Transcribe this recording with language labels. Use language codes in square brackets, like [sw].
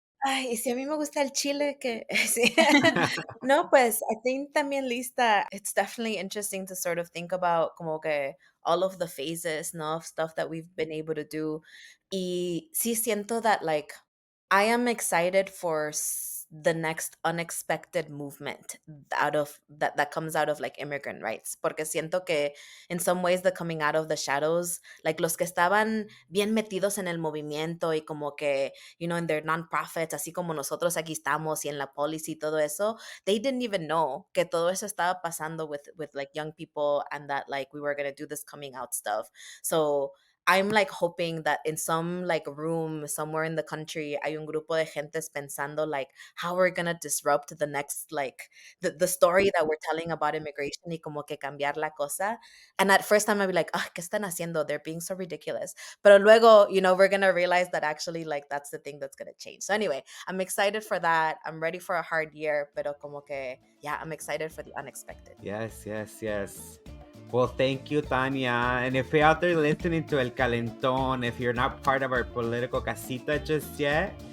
[es] Ay, y si a mí me gusta el chile, que sí. No, pues, I think también lista. [en] It's definitely interesting to sort of think about [es] como que [en] all of the phases, no, of stuff that we've been able to do. [es] Y sí siento [en] that, like, I am excited for the next unexpected movement out of that comes out of like immigrant rights, [es] porque siento que [en] in some ways the coming out of the shadows, like [es] los que estaban bien metidos en el movimiento y como que, [en] you know, in their nonprofits, [es] así como nosotros aquí estamos y en la [en] policy y todo eso, they didn't even know [es] que todo eso estaba pasando [en] with like young people, and that like we were going to do this coming out stuff. So I'm like hoping that in some like room somewhere in the country [es] hay un grupo de gentes pensando [en] like how we're gonna disrupt the next like the story that we're telling about immigration [es] y como que cambiar la cosa. [en] And at first time I'd be like, ah, [es] ¿qué están haciendo? [en] They're being so ridiculous. [es] Pero luego, [en] you know, we're gonna realize that actually like that's the thing that's gonna change. So anyway, I'm excited for that. I'm ready for a hard year, [es] pero como que, [en] yeah, I'm excited for the unexpected. Yes, yes, yes. Well, thank you, Tania. And if you're out there listening to ElCalentón, if you're not part of our political casita just yet,